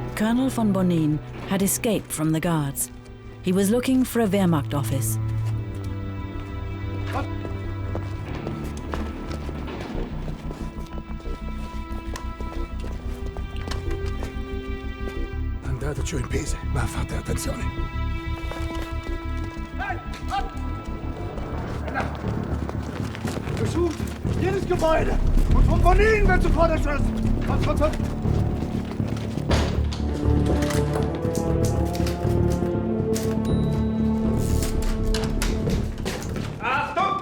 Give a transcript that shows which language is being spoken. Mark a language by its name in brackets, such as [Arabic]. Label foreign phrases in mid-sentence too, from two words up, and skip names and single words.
[English] Colonel von Bonin had escaped from the guards. He was looking for a Wehrmacht office. [Italian] Andato giù in pese, ma fate attenzione. [German] Durchsucht jedes Gebäude. Und von Bonin wird sofort erschossen. Kommt. Achtung!